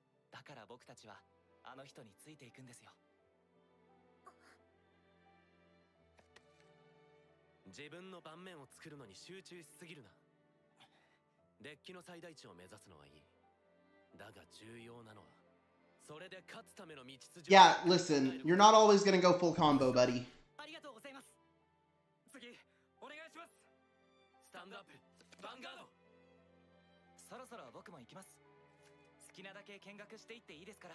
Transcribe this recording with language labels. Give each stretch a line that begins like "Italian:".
Japanese: だから僕たちはあの人についていくんですよ。自分の盤面を作るのに集中しすぎるな。デッキの最大値を目指すのはいい。だが重要なのはそれで勝つための道筋。
English: Yeah, listen, you're not always gonna go full combo, buddy.
Japanese: ありがとうございます。次お願いします。
English: スタンドアップヴァンガード。
Japanese: そろそろ僕も行きます。好きなだけ見学していっていいですから。